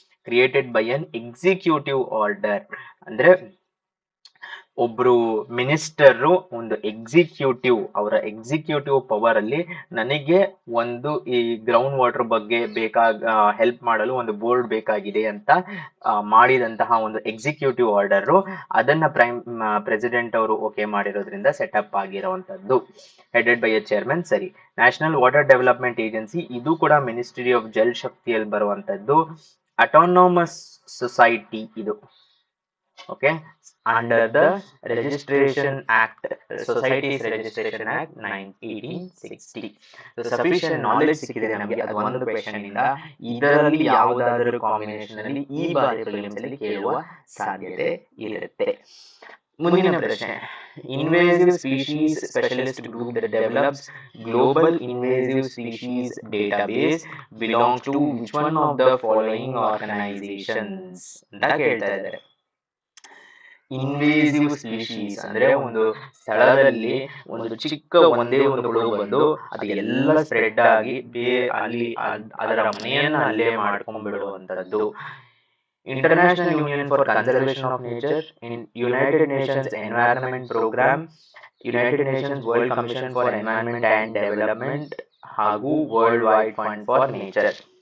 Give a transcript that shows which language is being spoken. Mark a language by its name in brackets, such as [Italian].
[English] created by an executive order, [Kannada] ಅಂದ್ರೆ ಒಬ್ರು minister ಒಂದು ಎಕ್ಸಿಕ್ಯೂಟಿವ್, ಅವರ ಎಕ್ಸಿಕ್ಯೂಟಿವ್ ಪವರ್ ಅಲ್ಲಿ ನನಗೆ ಒಂದು ಈ ಗ್ರೌಂಡ್ ವಾಟರ್ ಬಗ್ಗೆ ಹೆಲ್ಪ್ ಮಾಡಲು ಒಂದು ಬೋರ್ಡ್ ಬೇಕಾಗಿದೆ ಅಂತ ಮಾಡಿದಂತಹ ಒಂದು ಎಕ್ಸಿಕ್ಯೂಟಿವ್ ಆರ್ಡರ್, ಅದನ್ನ ಪ್ರೆಸಿಡೆಂಟ್ ಅವರು ಓಕೆ ಮಾಡಿರೋದ್ರಿಂದ ಸೆಟಪ್ ಆಗಿರುವಂತದ್ದು. [English] Headed by a chairman. [Kannada] ಸರಿ. ನ್ಯಾಷನಲ್ ವಾಟರ್ ಡೆವಲಪ್ಮೆಂಟ್ ಏಜೆನ್ಸಿ, ಇದು ಕೂಡ ಮಿನಿಸ್ಟ್ರಿ ಆಫ್ ಜಲ್ ಶಕ್ತಿಯಲ್ಲಿ ಬರುವಂತದ್ದು. ಅಟಾನಮಸ್ ಸೊಸೈಟಿ ಇದು. [English] Okay, under the Registration Act, Societies Registration Act 1860. So sufficient knowledge [Kannada] ಸಿಕ್ಕಿದೆ ನಮಗೆ, ಅದು ಒಂದು ಕ್ವೆಶ್ಚನ್ ಇಂದ. ಇದರಲ್ಲಿ ಯಾವುದಾದರೂ ಕಾಂಬಿನೇಷನ್ ಅಲ್ಲಿ ಈ ಬಾರಿ ಪ್ರಿಲಿಮ್ಸ್ ಅಲ್ಲಿ ಕೇಳುವ ಸಾಧ್ಯತೆ ಇರುತ್ತೆ. ಮುಂದಿನ ಪ್ರಶ್ನೆ, [English] invasive species specialist group that develops global invasive species database belongs to which one of the following organizations [Kannada] ಅಂತ ಕೇಳ್ತಾ ಇದ್ದಾರೆ. ಇನ್ವೇಸಿವ್ ಸ್ಪೀಶೀಸ್ ಅಂದ್ರೆ ಒಂದು ಸ್ಥಳದಲ್ಲಿ ಒಂದು ಚಿಕ್ಕ ಒಂದೇ ಒಂದು ಹುಳು ಬಂದು ಅದು ಎಲ್ಲ ಸ್ಪ್ರೆಡ್ ಆಗಿ ಅಲ್ಲಿ ಅದರ ಮನೆಯನ್ನ ಅಲ್ಲೇ ಮಾಡ್ಕೊಂಡ್ಬಿಡುವಂತದ್ದು. [English] International Union for Conservation of Nature, United Nations Environment Programme, United Nations World Commission for Environment and Development ಹಾಗೂ World Wide Fund for Nature.